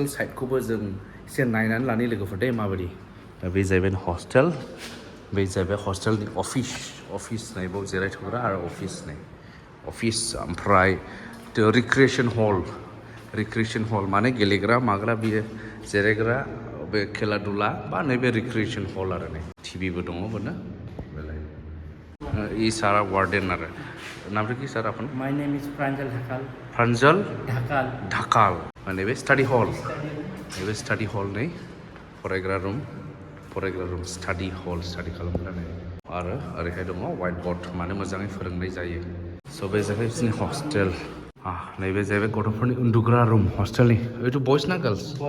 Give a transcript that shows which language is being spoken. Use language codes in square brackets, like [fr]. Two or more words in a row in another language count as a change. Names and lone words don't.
[brx] साइडखौबो जों एसे नायनानै लानि लोगोफोर दे माबायदि दा बे जाहैबाय हस्टेल बे जाहैबाय हस्टेलनि अफिस नै बाव जिरायथ'ग्रा आरो अफिस ओमफ्राय [en] recreation hall [brx] माने गेलेग्रा माग्रा बियो जिरायग्रा बे खेला दुला बा नैबे [en] recreation hall [brx] आरो नै टिभिबो दङ बोनो बेलाय ई सारा वार्डेन आरो नाम की सर अपन [en] My name is Pranjal Dhakal. प्रांजल Dhakal. [brx] ढाकाल माने बे [en] study hall [brx] नै फरायग्रा [en] room study [brx] खालामग्रा नै आरो ओरैहाय दङ [en] white bird [brx] माने मोजाङै फोरोंनाय जायो स' बे जाहैबाय बिसोरनि हस्टेल नैबे जाहैबाय गथ'फोरनि उन्दुग्रा रुम हस्टेलनि बेथ' बयस ना गार्ल्स